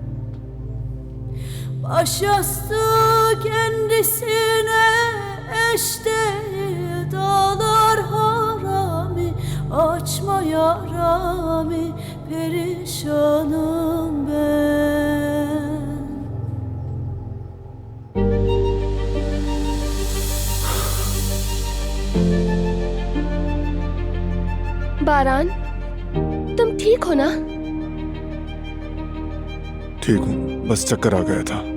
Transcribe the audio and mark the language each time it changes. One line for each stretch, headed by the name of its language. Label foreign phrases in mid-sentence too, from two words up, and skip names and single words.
Turkish: Başyastığı kendisine eş değil. Dağlar harami, açma yarami. Perişanım ben.
Hindi: बारान, तुम ठीक हो ना? ठीक हूँ, बस चक्कर आ गया था।